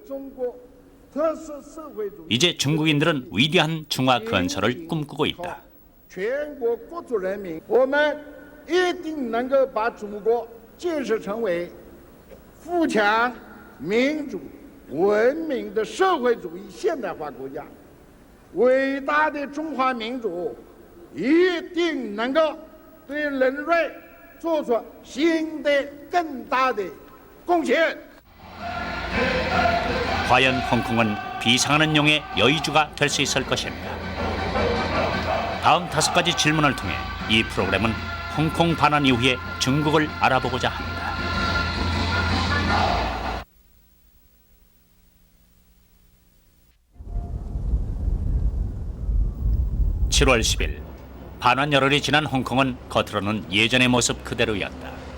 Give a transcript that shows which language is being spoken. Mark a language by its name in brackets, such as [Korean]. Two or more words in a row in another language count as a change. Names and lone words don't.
[Korean] 이제 중국인들은 위대한 중화 건설을 꿈꾸고 있다. [Chinese] 全国各族人民，我们一定能够把中国建设成为富强、民主、文明的社会主义现代化国家。伟大的中华民族一定能够对人类做出新的、更大的贡献。 [Korean] 과연 홍콩은 비상하는 용의 여의주가 될 수 있을 것인가? 다음 5가지 질문을 통해 이 프로그램은 홍콩 반환 이후의 중국을 알아보고자 한다. (7월 10일) 반환 열흘이 지난 홍콩은 겉으로는 예전의 모습 그대로였다.